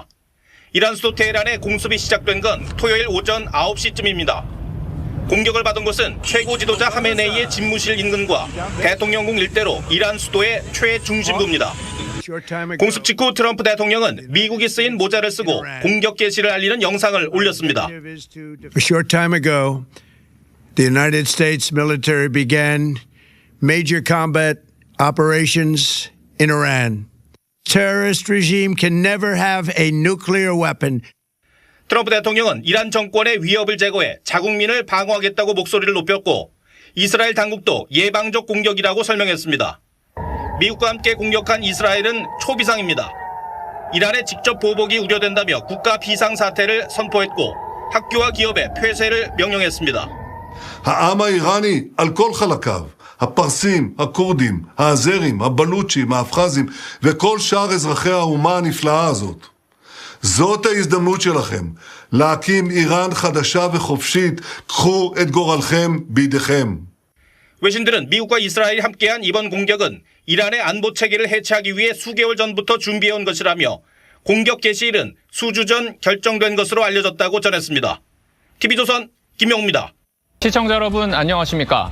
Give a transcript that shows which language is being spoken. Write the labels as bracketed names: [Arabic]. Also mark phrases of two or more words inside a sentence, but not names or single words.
[Korean] 이란 수도 테헤란의 공습이 시작된 건 토요일 오전 9시쯤입니다. 공격을 받은 곳은 최고 지도자 하메네이의 집무실 인근과 대통령궁 일대로 이란 수도의 최중심부입니다. 공습 직후 트럼프 대통령은 미국이 쓰인 모자를 쓰고 공격 개시를 알리는 영상을 올렸습니다. [English] A short time ago, the United States military began major combat operations in Iran. Terrorist regime can never have a nuclear weapon. [Korean] 트럼프 대통령은 이란 정권의 위협을 제거해 자국민을 방어하겠다고 목소리를 높였고 이스라엘 당국도 예방적 공격이라고 설명했습니다. 미국과 함께 공격한 이스라엘은 초비상입니다. 이란의 직접 보복이 우려된다며 국가 비상사태를 선포했고 학교와 기업의 폐쇄를 명령했습니다. [Hebrew] העם האיראני על כל חלקיו, הפרסים, הכורדים, האזרים, הבלוצ'ים, האבחזים וכל שאר אזרחי האומה הנפלאה הזאת. זאת ההזדמנות שלכם להקים איראן חדשה וחופשית. קחו את גורלכם בידיכם. [Korean] 외신들은 미국과 이스라엘이 함께한 이번 공격은 이란의 안보 체계를 해체하기 위해 수개월 전부터 준비해온 것이라며 공격 개시일은 수주 전 결정된 것으로 알려졌다고 전했습니다. TV조선 김명우입니다. 시청자 여러분 안녕하십니까?